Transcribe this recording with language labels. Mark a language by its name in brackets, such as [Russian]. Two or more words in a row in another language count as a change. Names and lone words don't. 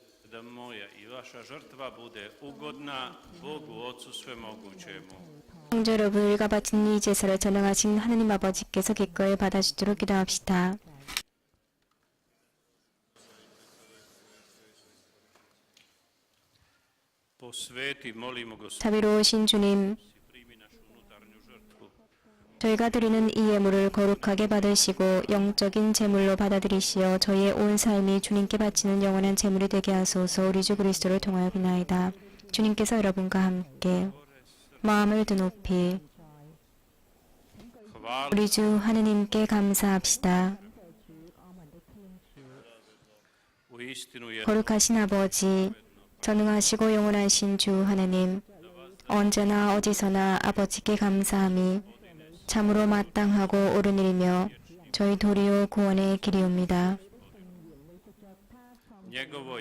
[Croatian] da moja i vaša žrtva bude ugodna Bogu Otcu Svemogućemu. [Korean] 성도 여러분과 바친 이 제사를 전능하신 하느님 아버지께서 기꺼이 받아주도록 기도합시다. [Croatian] Posveti, molimo Gospodine, [Korean] 자비로우신 주님, [Croatian] primi našu unutarnju žrtvu. [Korean] 저희가 드리는 이 예물을 거룩하게 받으시고 영적인 제물로 받아들이시어 저희의 온 삶이 주님께 바치는 영원한 제물이 되게 하소서. 우리 주 그리스도를 통하여 비나이다. 주님께서 여러분과 함께 마음을 드높이 우리 주 하느님께 감사합시다. [Croatian] Uistinu je [Korean] 거룩하신 아버지, 전능하시고 영원하신 주 하느님, 언제나 어디서나 아버지께 감사함이 참으로 마땅하고 옳은 일이며 저희 도리오 구원의 길이옵니다. [Croatian] njegovo